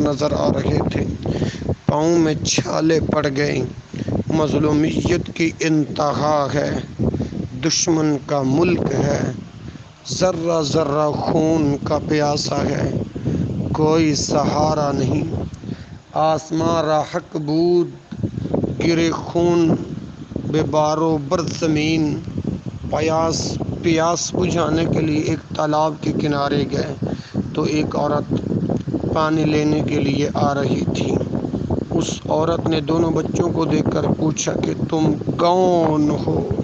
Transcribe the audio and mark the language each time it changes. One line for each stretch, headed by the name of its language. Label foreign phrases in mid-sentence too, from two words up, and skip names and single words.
Urdu: نظر آ رہے تھے، پاؤں میں چھالے پڑ گئے، مظلومیت کی انتہا ہے، دشمن کا ملک ہے، ذرہ ذرہ خون کا پیاسا ہے، کوئی سہارا نہیں،
Persian: آسماں را حق بود گرے خون بے بارو بر زمین۔
Urdu: پیاس بجھانے کے لیے ایک تالاب کے کنارے گئے تو ایک عورت پانی لینے کے لیے آ رہی تھی۔ اس عورت نے دونوں بچوں کو دیکھ کر پوچھا کہ تم کون ہو؟